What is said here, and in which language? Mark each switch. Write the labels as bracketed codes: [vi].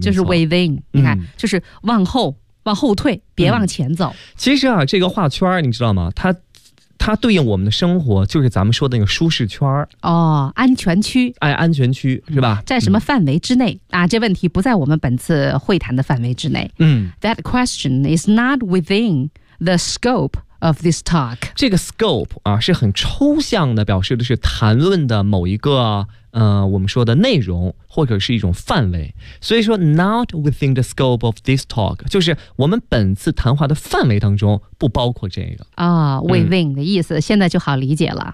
[zh] 就是 within， 你看，就是往后退，别往前走。其实啊，这个画圈你知道吗？它对应我们的生活，就是咱们说的那个舒适圈儿哦，安全区。哎，安全区是吧？在什么范围之内啊？这问题不在我们本次会谈的范围之内。 [en] That question is not within the scope of this talk。 [zh] 这个 scope 啊，是很抽象的，表示的是谈论的某一个我们说的内容或者是一种范围。所以说 ， [en] not within the scope of this talk， [zh] 就是我们本次谈话的范围当中不包括这个啊。within 的意思现在就好理解了，